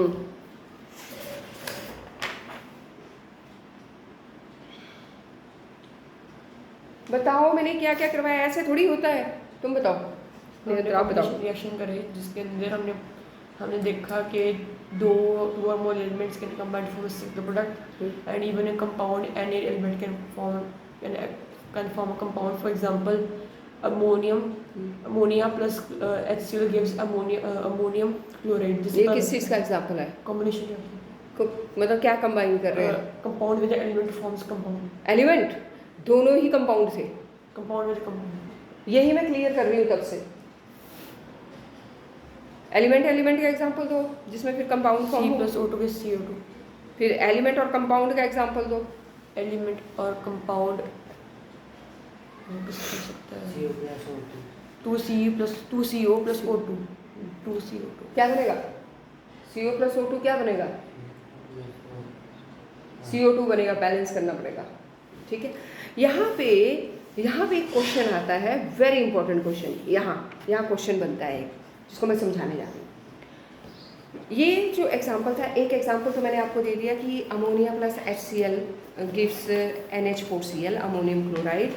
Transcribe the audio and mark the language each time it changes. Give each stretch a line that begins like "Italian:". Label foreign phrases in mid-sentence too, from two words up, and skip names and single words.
Hindi: बताओ मैंने क्या क्या करवाया, ऐसे थोड़ी होता है, तुम बताओ। हमने आप बताओ। रिएक्शन करे जिसके अंदर हमने देखा कि दो
English: or more elements can combine to form a single product and even a compound, any element can form a compound. For example, ammonia plus HCl gives ammonium chloride.
Hindi: ये किस चीज़ का एग्जाम्पल है? कॉम्बिनेशन मतलब क्या कंबाइन कर रहे हैं?
English: compound with element forms compound.
Hindi: एलिमेंट दोनों ही कंपाउंड थे,
English: compound with compound,
Hindi: यही मैं क्लियर कर रही हूँ तब से। एलिमेंट का एग्जांपल दो जिसमें फिर
English: compound form
Hindi: हो।
English: C+O2 with CO2।
Hindi: फिर एलिमेंट और कंपाउंड का एग्जांपल दो। एलिमेंट और कंपाउंड किस कर सकता है?
English: CO plus O2। 2CO plus O2। 2CO2
Hindi: क्या बनेगा? CO plus O2 क्या बनेगा? CO2 बनेगा, बैलेंस करना पड़ेगा। ठीक है, यहाँ पे एक क्वेश्चन आता है,
English: very important question.
Hindi: यहाँ क्वेश्चन बनता है जिसको मैं समझाने जा रही हूँ। ये जो एग्जांपल था, एक एग्जांपल तो मैंने आपको दे दिया कि
English: ammonia plus HCl gives NH4Cl, ammonium chloride.